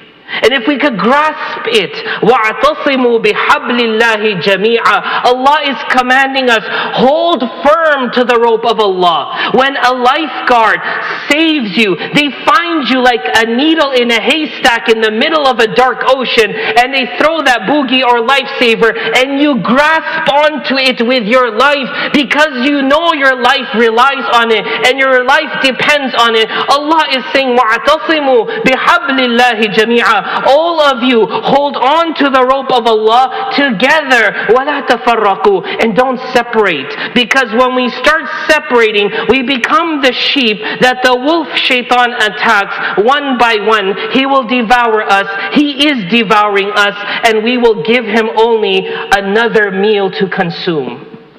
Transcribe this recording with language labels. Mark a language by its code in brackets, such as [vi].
[en] And if we could grasp it, [ar] وَاعْتَصِمُوا بِحَبْلِ اللَّهِ جَمِيعًا, [en] Allah is commanding us, hold firm to the rope of Allah. When a lifeguard saves you, they find find you like a needle in a haystack in the middle of a dark ocean, and they throw that boogie or lifesaver, and you grasp onto it with your life because you know your life relies on it and your life depends on it. Allah is saying, [ar] وَاعْتَصِمُوا بِحَبْلِ اللَّهِ جَمِيعًا. [en] All of you hold on to the rope of Allah together. [ar] وَلَا تَفَرَّقُوا. [en] And don't separate. Because when we start separating, we become the sheep that the wolf shaitan attacks one by one. He will devour us. He is devouring us, and we will give him only another meal to consume.